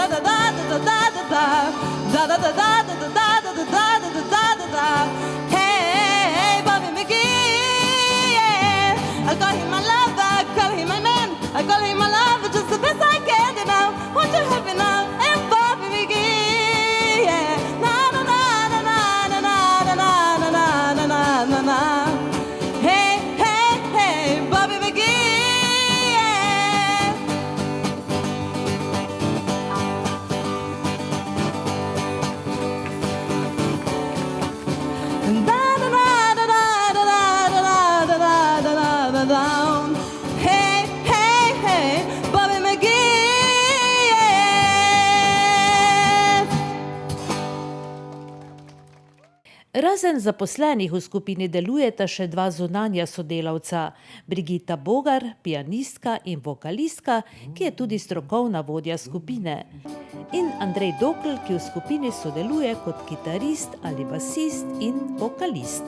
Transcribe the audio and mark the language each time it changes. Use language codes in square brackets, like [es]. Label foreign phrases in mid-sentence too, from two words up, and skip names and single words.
[en] Hey, Bobby McGee, yeah. I call him my lover, I call him my man, I call him my lover, just the best I can do now. Want to help me now, and Bobby McGee, yeah. Na na na na na na na na na na na na na. Hey, hey, hey, Bobby McGee, yeah. Down. Hey, hey, hey, Bobby McGee, yeah. [sl] Razen zaposlenih v skupini delujeta še dva zunanja sodelavca, Brigita Bogar, pianistka in vokalistka, ki je tudi strokovna vodja skupine, in Andrej Dokl, ki v skupini sodeluje kot kitarist ali basist in vokalist.